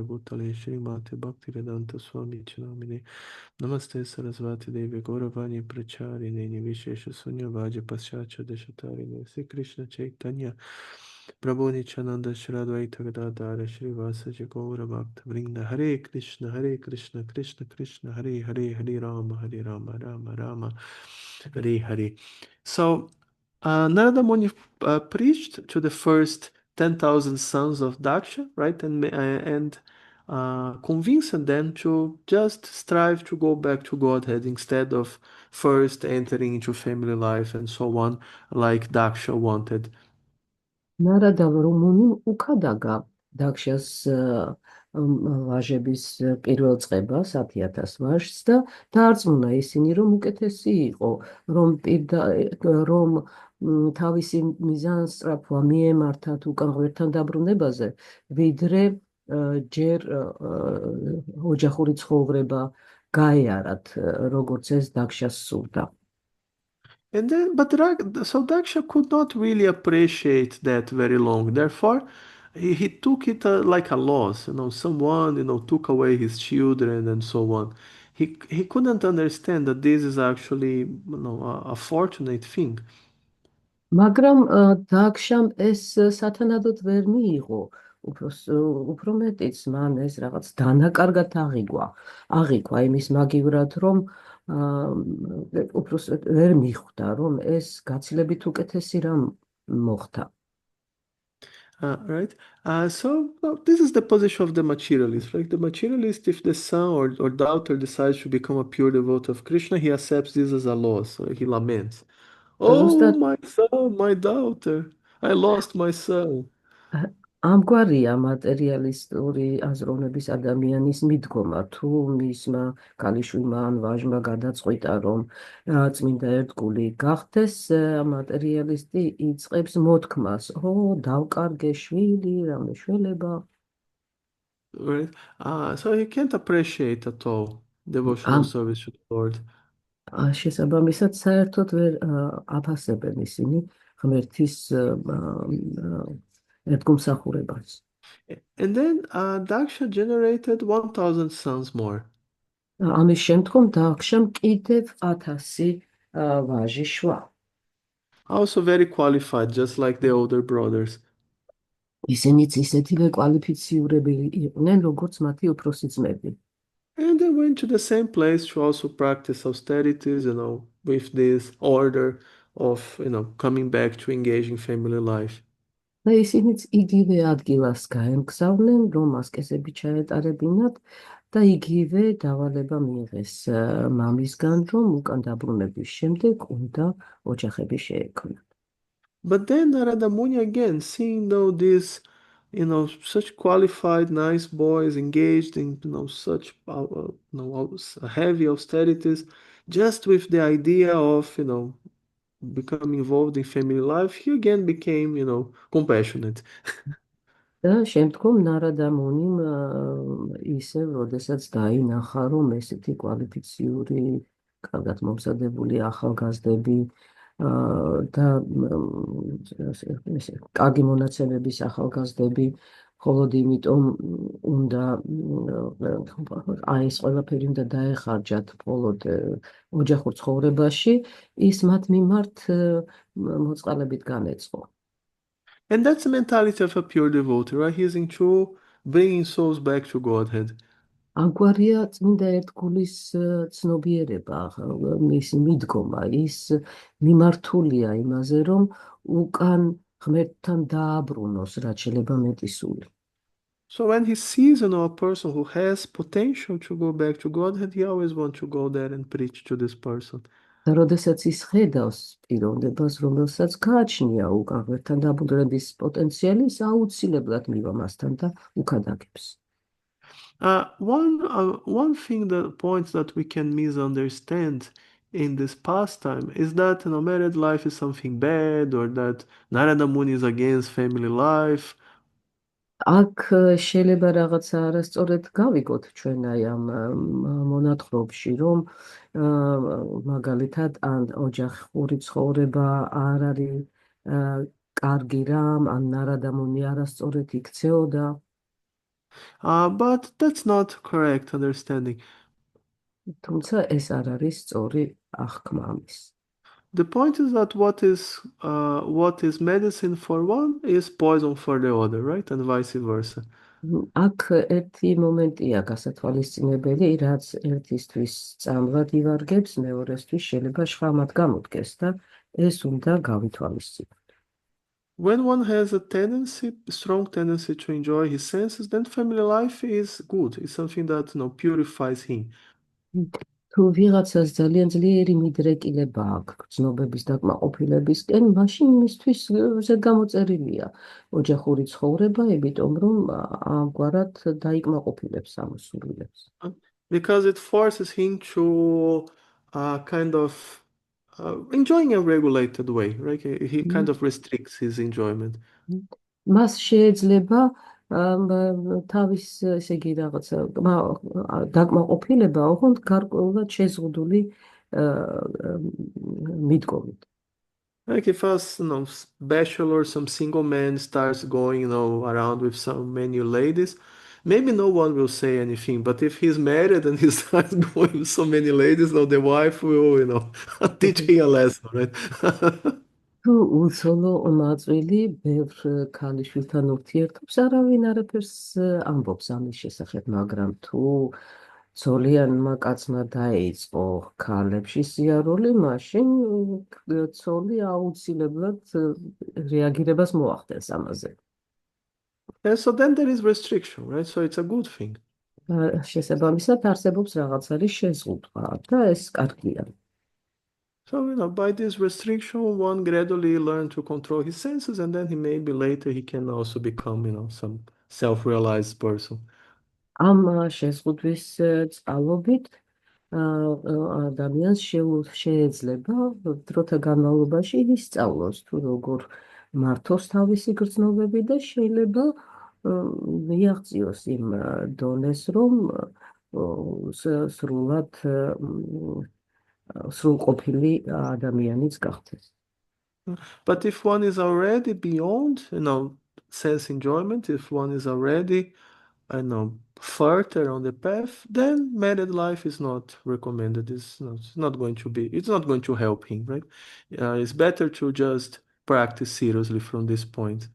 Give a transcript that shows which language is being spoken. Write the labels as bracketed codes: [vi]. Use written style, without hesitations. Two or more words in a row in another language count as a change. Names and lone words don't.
[sa] भूतले श्री मते भक्तिवेदान्त स्वामिन् इति नामिने नमस्ते सरस्वती देवे गौरवाणी प्रचारिणे निर्विशेष शून्यवादि पाश्चात्य देशतारिणे श्री कृष्ण चैतन्य प्रभु नित्यानन्द श्री अद्वैत गदाधर श्रीवासादि गौर भक्त वृन्द हरे कृष्ण कृष्ण कृष्ण हरे हरे हरे राम राम राम हरे हरे. [en] So Narada Muni preached to the first 10,000 sons of Daksha, right? And convincing them to just strive to go back to Godhead instead of first entering into family life and so on, like Daksha wanted. [ka] ნარადა რომუნიმ უკადაგა დაქშას ვაჟების პირველ წყებას 10,000 ვაჟს და დაარწმუნა ისინი რომ უკეთესი იყო რომ თავისი მიზანსწრაფვა მიემართათ უკან ღმერთთან დაბრუნებაზე ვიდრე ჯერ ოჯახური ცხოვრება გაეარათ როგორც ეს დაქშას სურდა. [en] And then, so Daksha could not really appreciate that very long. Therefore, he took it like a loss. Someone, took away his children and so on. He couldn't understand that this is actually, a fortunate thing. [ka] მაგრამ დაქშამ ეს სათანადოდ ვერ მიიღო. უფრო მეტიც მან ეს რაღაც დანაკარგად აღიქვა იმის მაგივრად რომ უბრალოდ ვერ მიხვდა რომ ეს გაცილებით უკეთესი რამ მოხდა. [en] Right. So this is the position of the materialist. Like the materialist, if the son or daughter decides to become a pure devotee of Krishna, he accepts this as a loss. So he laments. Oh, my son, my daughter, I lost my son. [ka] ამგვარია მატერიალისტური აზროვნების ადამიანის მიდგომა, თუ მისმა ქალიშვილმა ან ვაჟმა გადაწყვიტა, რომ წმინდა ერთგული გახდეს, მატერიალისტი იწყებს მოთქმას, დავკარგე შვილი, რამე შველება. Right. [en] So he can't appreciate at all devotional service to the Lord. [ka] შესაბამისად, საერთოდ ვერ აფასებენ ისინი ღმერთის [en] And then Daksha generated 1,000 sons more. [ka] ამის შემდგომ დაქშამ კიდევ 1000 ვაჟი შვა. [en] Also very qualified, just like the older brothers. [ka] ისინიც ისეთივე კვალიფიციურები იყვნენ, როგორც მათი უფროსი ძმები. [en] And they went to the same place to also practice austerities, with this order of, coming back to engage in family life. [ka] და ისინიც იგივე ადგილას გაემგზავრნენ, რომ ასკეზები ჩაეტარებინათ და იგივე დავალება მიიღეს მამისგან, რომ უკან დაბრუნების შემდეგ უნდა ოჯახები შეექმნათ. [en] But then Narada Muni again, seeing these, such qualified, nice boys engaged in, such, heavy austerities, just with the idea of, becoming involved in family life, he again became, compassionate. [ka] და შემდგომ ნარადა მუნიმ ისევ, როდესაც დაინახა, რომ ესეთი კვალიფიციური, კარგად მომზადებული ახალგაზრდები და კარგი მონაცემების ახალგაზრდები, მხოლოდ იმიტომ უნდა ეს ყველაფერი უნდა დაეხარჯათ მხოლოდ ოჯახურ ცხოვრებაში, ის მათ მიმართ მოწყალებით განეწყო. [en] And that's the mentality of a pure devotee, right? He's into bringing souls back to Godhead. [ka] ამგვარია წმინდა ერთგულის ცნობიერება, მისი მიდგომა, ის მიმართულია იმაზე, რომ უკან ღმერთთან დააბრუნოს, რაც შეიძლება მეტი სული. [en] So when he sees, a person who has potential to go back to Godhead, he always wants to go there and preach to this person. [ka] და როდესაც ის ხედავს პიროვნებას, რომელსაც გააჩნია უკან ღმერთთან დაბრუნების პოტენციალი, ის აუცილებლად მივა მასთან და უქადაგებს. [en] One thing, the point that we can misunderstand in this pastime is that married life is something bad, or that Narada Muni is against family life. [ka] აქ შეიძლება რაღაცა არასწორად გავიგოთ ჩვენ აი ამ მონათხრობში, რომ მაგალითად ან ოჯახური ცხოვრება არ არის კარგი რამ, ან ნარადა მუნი არასწორად იქცეოდა. [en] But that's not correct understanding. [ka] თუმცა ეს არ არის სწორი აღქმა ამის. [en] The point is that what is medicine for one is poison for the other, right? And vice versa. [ka] აქ ერთი მომენტია გასათვალისწინებელი, რაც ერთისთვის წამლად ივარგებს, მეორესთვის შეიძლება შხამად გამოდგეს და ეს უნდა გავითვალისწინოთ. [en] When one has a strong tendency to enjoy his senses, then family life is good. It's something that purifies him. [ka] თუ ვიღაცას ძალიან ძლიერი მიდრეკილება აქვს გრძნობების დაკმაყოფილებისკენ, მაშინ მისთვის ზედგამოწერილია ოჯახური ცხოვრება, იმიტომ რომ ამგვარად დაიკმაყოფილებს ამოსულილებს. [en] Because it forces him to kind of enjoying a regulated way, right? He kind of restricts his enjoyment. [ka] მას შეიძლება თავის ესე იგი რაღაცა დაკმაყოფილება ოღონდ გარკვეულად შეზღუდული მიდგომით. [en] Like if a bachelor, some single man starts going, around with so many ladies, maybe no one will say anything. But if he's married and he starts going with so many ladies, the wife will, teach him a lesson, right? [ka] თუ უცოლო მაწვილი ბევრ ქალიშვილთან ურთიერთობს, არავინ არაფერს ამბობს ამის შესახებ, მაგრამ თუ ცოლიანმა კაცმა დაიწყო ქალებში სიარული, მაშინ ცოლი აუცილებლად რეაგირებას მოახდენს ამაზე. [en] And so then there is restriction, right? So it's a good thing. [ka] შესაბამისად არსებობს რაღაც არის შეზღუდვა და ეს კარგია. [en] So, by this restriction, one gradually learn to control his senses, and then maybe later he can also become, some self-realized person. [ka] ამ შეზღუდვის წყალობით ადამიანს შეეძლება დროთა განმავლობაში ისწავლოს თუ როგორ მართოს თავისი გრძნობები და შეიძლება მიაღწიოს იმ დონეს, რომ სრულად სრულყოფილი ადამიანიც გახდეს. [en] But if one is already beyond, sense enjoyment, if one is already, further on the path, then married life is not recommended. It's not going to help him, right? It's better to just practice seriously from this point.